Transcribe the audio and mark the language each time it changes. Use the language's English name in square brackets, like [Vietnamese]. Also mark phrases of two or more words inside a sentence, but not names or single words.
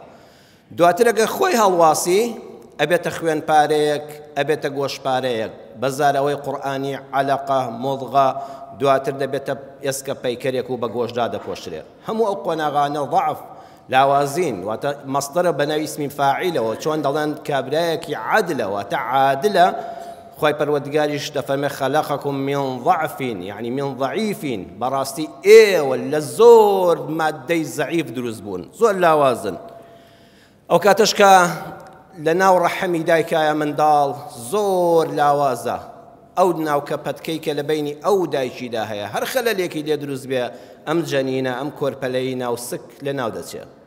[Central Kurdish] دواتر ئەگەر خۆی هەڵواسی ئەبێتە خوێنپارەیەک، ئەبێتە گۆشپارەیەک، بەزارەوەی قورئانی عەلەقە، مۆڵغە، دواتر دەبێتە ئێسکە پەیکەرێک و بە گۆشدا دەپۆشرێ. هەموو ئەو قۆناغانە ضعف لاوازین، واتە مەستەرە بە ناوی اسمی فاعیلەوە، چۆن دەڵێن کابرایەکی عەدلە، واتە عادلە. خوای پەروەردگاریش دەفەرمێ [Arabic] خلقكم من ضعف، يعني من ضعيف، [Central Kurdish] بەڕاستی ئێوە لە زۆر مادەی زەعیف دروست بوون، زۆر لاوازن. ئەو کاتەش کە لە ناو ڕەحەمی دایکایە منداڵ زۆر لاوازە، ئەو ناوکە پەتکەی کە لە بینی ئەو دایکیدا هەیە هەر خەلەلێکی لێ دروست بێ، ئەم جەنینە، ئەم کۆرپەلەی ناوسک لە ناو دەچێ.